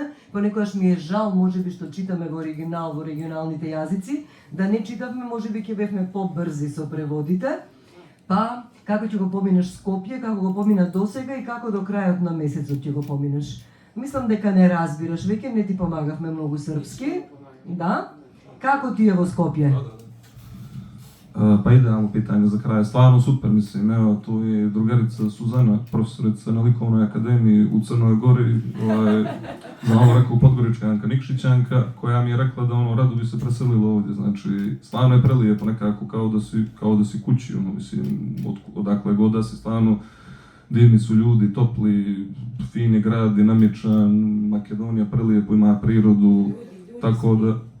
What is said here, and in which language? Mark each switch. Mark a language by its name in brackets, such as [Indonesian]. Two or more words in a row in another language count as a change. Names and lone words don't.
[Macedonian] Понекогаш ми е жал, можеби што читаме во оригинал, во регионалните јазици, да не читавме, можеби ќе бевме побрзи со преводите. Па, како ќе го поминеш Скопје, како го помина досега и како до крајот на месецот ќе го поминеш. Мислам дека не разбираш веќе, не ти помагавме многу српски. Да? Како ти е во Скопје? [Serbian] Pa idealno pitanje za kraj, stvarno super, mislim, evo tu je drugarica Suzana, profesorica na Likovnoj akademiji u Crnoj Gori, za ovo rekao Podgoričanka Nikšićanka, koja mi je rekla da rado bi se preselila ovdje, znači stvarno je prelijepo nekako kao da si kući, mislim, odakle god da si, stvarno divni su ljudi, topli, fini grad, dinamičan, Makedonija prelijepo, ima prirodu, tako da...